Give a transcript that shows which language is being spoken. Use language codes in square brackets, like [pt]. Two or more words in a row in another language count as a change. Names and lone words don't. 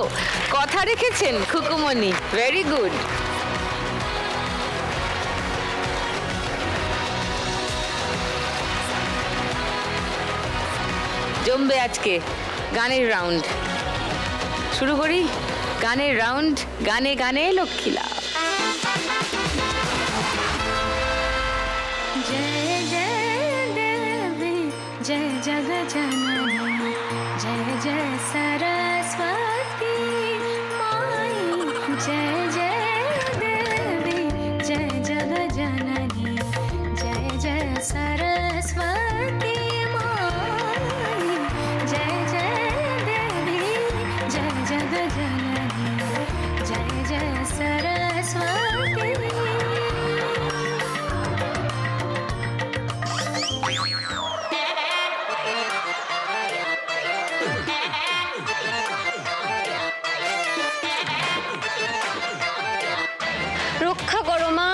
[bn] কথা রেখেছেন খুকুমণি, [en] very good. [bn] জমবে আজকে গানের রাউন্ড। শুরু করি গানের রাউন্ড। গানে গানে লক্ষ্মীলা। [hi] जय जय देवी जय जग जननी जय जय सरस्वती माई जय जय देवी जय जग जननी जय जय सरस्वती माई जय जय देवी जय जग जननी जय जय सरस्वती। [bn] রক্ষা করো মা,